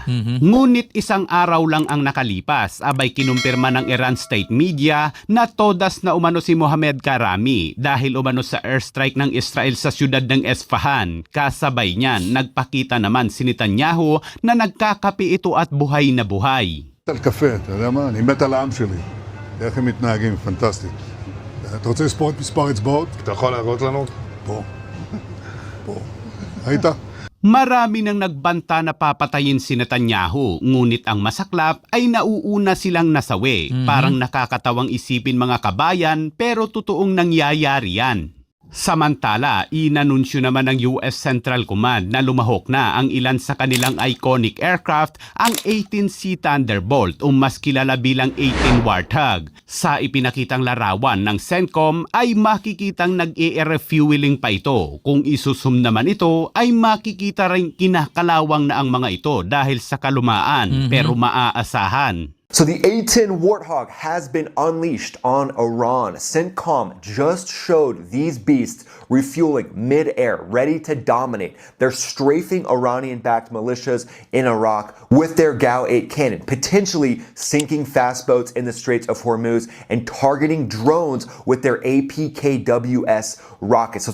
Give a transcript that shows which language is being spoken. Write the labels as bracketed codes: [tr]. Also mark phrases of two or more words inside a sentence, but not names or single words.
[tl] Ngunit isang araw lang ang nakalipas abay kinumpirma ng Iran state media na todas na umano si Muhammad Karami dahil umano sa airstrike ng Israel sa siyudad ng Esfahan. Kasabay niyan, nagpakita naman si Netanyahu na nagkakape ito at buhay na buhay. [he] הקפה, אתה יודע מה? אני מת על העם שלי. איך הם מתנהגים, פנטסטי. אתה רוצה לספור את מספר אצבעות? אתה יכול להראות לנו? פה. פה. ראית? [tl] Marami nang nagbanta na papatayin si Netanyahu, ngunit ang masaklap ay nauuna silang nasawi. Parang nakakatawang isipin mga kabayan, pero totoong nangyayari yan. Samantala, inanunsyo naman ng US Central Command na lumahok na ang ilan sa kanilang [en] iconic aircraft, [tl] ang 18C Thunderbolt o mas kilala bilang 18 Warthog. Sa ipinakitang larawan ng CENTCOM ay makikitang nag-e-refueling pa ito. Kung isusum naman ito ay makikita rin kinakalawang na ang mga ito dahil sa kalumaan pero maaasahan. [en] So the A-10 Warthog has been unleashed on Iran. CENTCOM just showed these beasts refueling mid-air, ready to dominate. They're strafing Iranian-backed militias in Iraq with their GAU-8 cannon, potentially sinking fast boats in the Straits of Hormuz and targeting drones with their APKWS rockets.